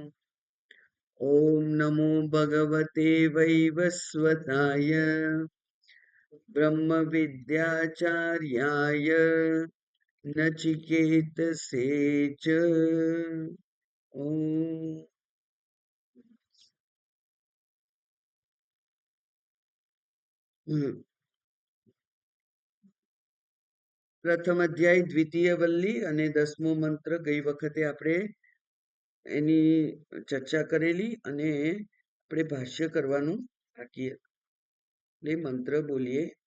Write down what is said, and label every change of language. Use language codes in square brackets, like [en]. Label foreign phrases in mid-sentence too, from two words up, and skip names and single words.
[sa] ॐ नमो भगवते वैवस्वताय ब्रह्मविद्याचार्याय नचिकेतसे च। [gu] ॐ પ્રથમ અધ્યાય દ્વિતીય વલ્લી અને 10મો મંત્ર ગઈ વખતે આપણે એની ચર્ચા કરેલી અને આપણે ભાષ્ય કરવાનું બાકી એટલે મંત્ર બોલીએ.